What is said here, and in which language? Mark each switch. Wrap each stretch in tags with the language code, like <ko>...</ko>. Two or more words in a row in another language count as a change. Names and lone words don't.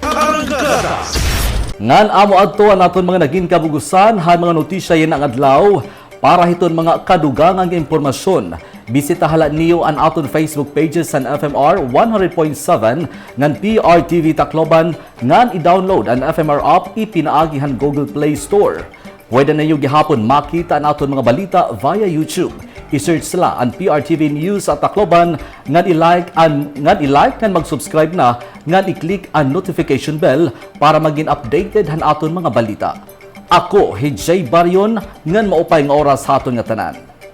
<war>Ngan amo adto ang aton mga naging kabugusan han mga notisya yan ang adlaw para hiton mga kadugangang impormasyon. Bisita hala niyo ang aton Facebook pages san FMR 100.7 ngan PRTV Tacloban ngan i-download ang FMR app ipinaagi han Google Play Store. Pwede na niyo gihapon makita ang aton mga balita via YouTube. I-search sila ang PRTV News at Tacloban ngan i-like ngan mag-subscribe na ngan i-click ang</war> <en>notification bell</en> <war>para maging updated han aton mga balita. Ako, Hijay Baryon, ngan maupay nga oras haton nga tanan.</war>